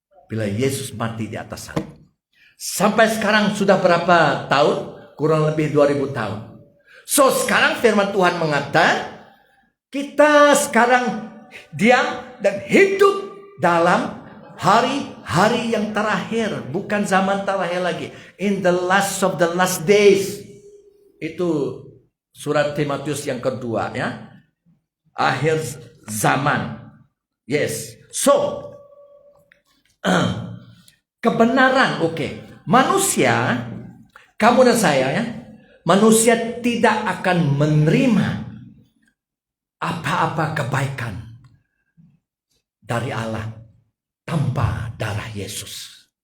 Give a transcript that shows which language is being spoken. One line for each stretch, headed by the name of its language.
Indonesian: Bila Yesus mati di atas salib. Sampai sekarang sudah berapa tahun? Kurang lebih 2000 tahun. So, sekarang firman Tuhan mengatakan, kita sekarang diam dan hidup dalam hari-hari yang terakhir, bukan zaman terakhir lagi.
English: In the last of the last days.
Indonesian: Itu surat Timotius yang kedua ya. Akhir zaman. Yes. So, kebenaran, oke. Manusia, kamu dan saya ya, manusia tidak akan menerima apa-apa kebaikan dari Allah tanpa darah Yesus.